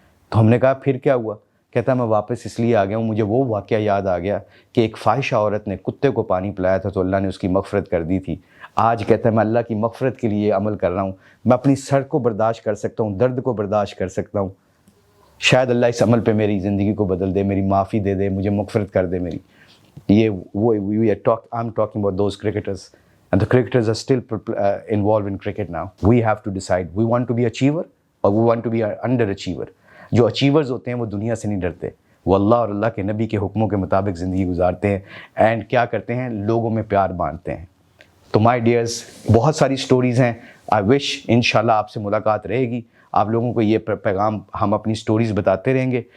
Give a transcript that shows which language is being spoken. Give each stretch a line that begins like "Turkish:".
Urdu: تو ہم نے کہا پھر کیا ہوا؟ کہتا میں واپس اس لیے آ گیا ہوں، مجھے وہ واقعہ یاد آ گیا کہ ایک فاحشہ عورت نے کتے کو پانی پلایا تھا تو اللہ نے اس کی مغفرت کر دی تھی. آج کہتا ہے میں اللہ کی مغفرت کے لیے عمل کر رہا ہوں، میں اپنی سر کو برداشت کر سکتا ہوں، درد کو برداشت کر سکتا ہوں، شاید اللہ اس عمل پہ میری زندگی کو بدل دے، میری معافی دے دے، مجھے مغفرت کر دے میری. یہ وہ
English: I'm talking about those cricketers and the cricketers are still involved in cricket now. We have to decide we want to be achiever or we want to be an underachiever.
Urdu: جو اچیورز ہوتے ہیں وہ دنیا سے نہیں ڈرتے، وہ اللہ اور اللہ کے نبی کے حکموں کے مطابق زندگی گزارتے ہیں اینڈ کیا کرتے ہیں، لوگوں میں پیار بانٹتے ہیں. تو
English: my dears
Urdu: بہت ساری سٹوریز ہیں.
English: I wish
Urdu: انشاءاللہ آپ سے ملاقات رہے گی، آپ لوگوں کو یہ پیغام ہم اپنی سٹوریز بتاتے رہیں گے.